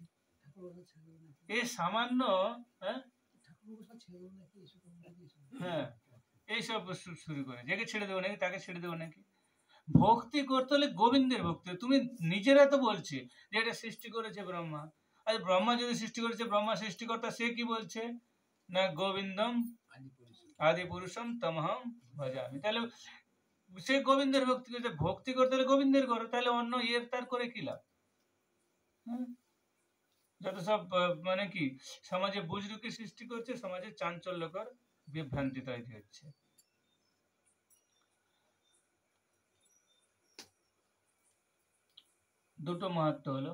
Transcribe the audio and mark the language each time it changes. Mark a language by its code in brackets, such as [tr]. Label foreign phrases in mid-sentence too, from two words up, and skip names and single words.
[bn] এই সামান্য হ্যাঁ এইসব শুরু করে, যাকে ছেড়ে দেবো নাকি, তাকে ছেড়ে দেবো নাকি। ভক্তি করতে হলে গোবিন্দের ভক্তি। তুমি নিজেরা তো বলছে যে এটা সৃষ্টি করেছে ব্রহ্মা। আর ব্রহ্মা যদি সৃষ্টি করেছে, ব্রহ্মা সৃষ্টিকর্তা, সে কি বলছে না [sa] গোবিন্দম আদি পুরুষম তমহং ভজামি। [bn] তাহলে সে গোবিন্দের ভক্তি করছে। ভক্তি করতে হলে গোবিন্দের করো, তাহলে অন্য তার করে কি লাভ? যত সব মানে কি সমাজে বুজরুকি সৃষ্টি করছে, সমাজে চাঞ্চল্যকর বিভ্রান্তি তৈরি হচ্ছে। দুটো মাহাত্ম হলো।